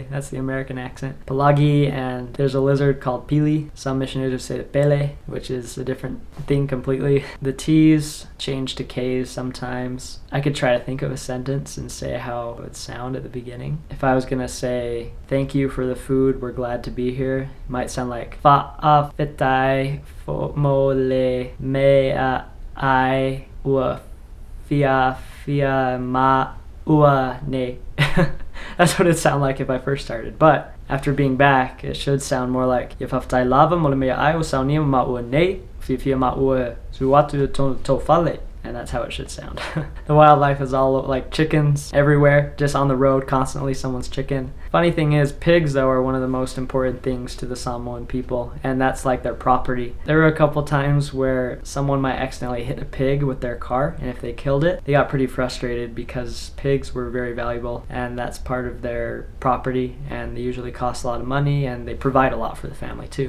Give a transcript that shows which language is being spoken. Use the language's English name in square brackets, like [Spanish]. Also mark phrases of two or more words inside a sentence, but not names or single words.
[English] That's the American accent. Palagi, and there's a lizard called pili. Some missionaries would say pele, which is a different thing completely. The T's change to K's sometimes. I could try to think of a sentence and say how it would sound at the beginning. If I was going to say, thank you for the food, we're glad to be here, it might sound like [Samoan] fa'afetai fo mo le me a I ua fia ma ua ne. [English] That's what it'd sound like if I first started. But after being back, it should sound more like [Samoan] Yafaftai lava molemea I ua saunia ma ua ne fia ma ua suatu to fale. [English] And that's how it should sound. The wildlife is all like chickens everywhere, just on the road, constantly someone's chicken. Funny thing is, pigs though are one of the most important things to the Samoan people, and that's like their property. There were a couple times where someone might accidentally hit a pig with their car, and if they killed it, they got pretty frustrated because pigs were very valuable, and that's part of their property, and they usually cost a lot of money, and they provide a lot for the family too.